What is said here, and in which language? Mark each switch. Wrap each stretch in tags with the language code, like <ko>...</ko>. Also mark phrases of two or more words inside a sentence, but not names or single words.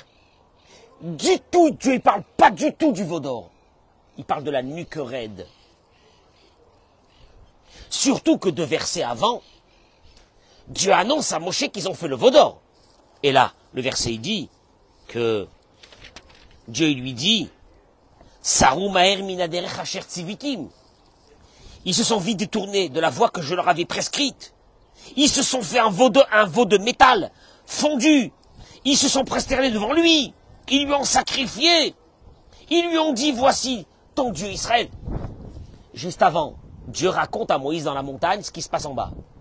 <fr>Du tout, Dieu ne parle pas du tout du veau d'or. Il parle de la nuque raide. Surtout que 2 versets avant, Dieu annonce à Moshe qu'ils ont fait le veau d'or. Et là, le verset il dit que Dieu lui dit</fr> <he>סרו מהר מן הדרך אשר צויתים.</he> <fr>Ils se sont vite détournés de la voie que je leur avais prescrite. Ils se sont fait un veau de métal fondu. Ils se sont prosternés devant lui. Ils lui ont sacrifié. Ils lui ont dit voici ton Dieu Israël. Juste avant, Dieu raconte à Moïse dans la montagne ce qui se passe en bas.</fr>